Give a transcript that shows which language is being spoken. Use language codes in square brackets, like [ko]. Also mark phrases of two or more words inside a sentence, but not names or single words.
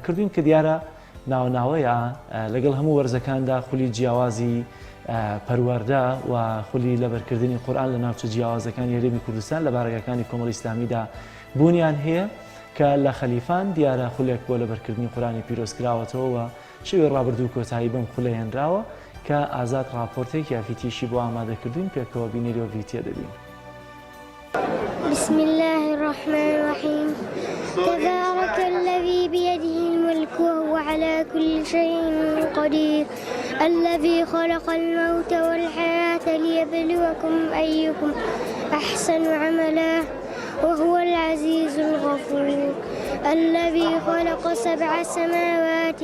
[ckb] کردوین کە دیارە ناوناوەیە لەگەڵ هەموو وەرزەکاندا خولی جیاوازی پەروەردە و خولی لەبەرکردنی قورآن لە ناوچە جیاوازەکانی هەرێمی کوردستان لە بارگەکانی کۆمەڵی ئیسلامیدا بوونیان هەیە کە لە خەلیفان دیارە خولێک بۆ لەبەرکردنی قورآنی پیرۆز کراوەتەوە و شێوەی ڕابردوو کۆتایی بەم خولە هێنراوە کە ئازاد راپۆرتێک یافیتیشی بۆ ئامادە کردوین پێکەوە بینێرەوە ڤیدیۆ دەبین. [ar] بسم الله الرحمن الرحيم تبارك الذي بيده الملك وهو على كل شيء قدير الذي خلق الموت والحياة ليبلوكم أيكم أحسن عملا وهو العزيز الغفور الذي خلق 7 سماوات